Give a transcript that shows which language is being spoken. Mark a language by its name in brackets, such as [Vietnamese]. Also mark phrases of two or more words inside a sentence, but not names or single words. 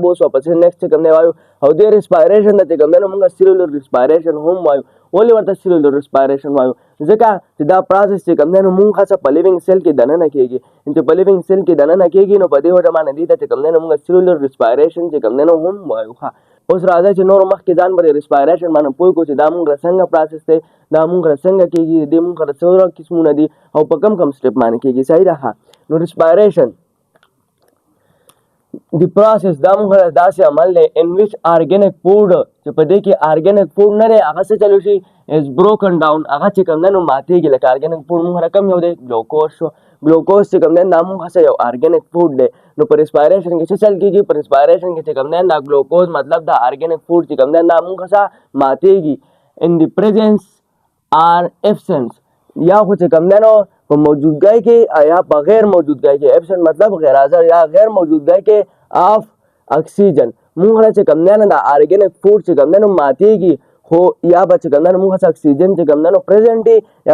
[Pashto] اوس واپس نیکسټ کوم نه وایو او د ریسپایریشن د کوم نه مونږ [English] cellular respiration [Pashto] هم وایو ولې ورته [English] cellular respiration [Pashto] وایو ځکه چې دا پروسس چې کوم نه مونږ څه په [English] living cell [Pashto] کې دننه کېږي چې په [English] living cell [Pashto] کې دننه کېږي نو په دې وجه باندې دې ته کوم نه مونږ [English] cellular respiration [Pashto] چې کوم نه هم وایو اوس راځي چې نور مخکې ځان پر ریسپایریشن باندې پوه کو چې دا مونږ څنګه پروسس دی دا مونږ څنګه کېږي دې مونږ څو قسمونه دي او په کم سټپ باندې کېږي صحیح ده نو ریسپایریشن [English] the process [Pashto] دا مونږ داسې عمل دی [English] in which organic food [Pashto] چې په دې کې [English] organic food [Pashto] نه دی هغه څه چلو شي [English] is broken down [Pashto] هغه چې کوم نه ماتېږي لکه [English] organic food [Pashto] مونږ رقم یو دی ګلوکوز شو ګلوکوز چې کوم نه دا مونږ څه یو [English] organic food [Pashto] دی نو په ریسپایریشن کې څه چل کېږي په ریسپایریشن کې چې کوم نه دا ګلوکوز مطلب دا [English] organic food [Pashto] چې کوم نه دا مونږ څه ماتېږي [English] in the presence or absence [Pashto] یا خو چې کوم نه په موجودګۍ کې یا په غیر موجودګۍ کې ایبسنٹ مطلب غیر حاضر یا غیر موجودګۍ کې [English] of oxygen [Pashto] مونږ چې کوم نه د [English] organic food [Pashto] چې کوم نه ماتېږي خو یا به چې کوم نه مونږ اکسیجن چې کوم نه پریزنټ یا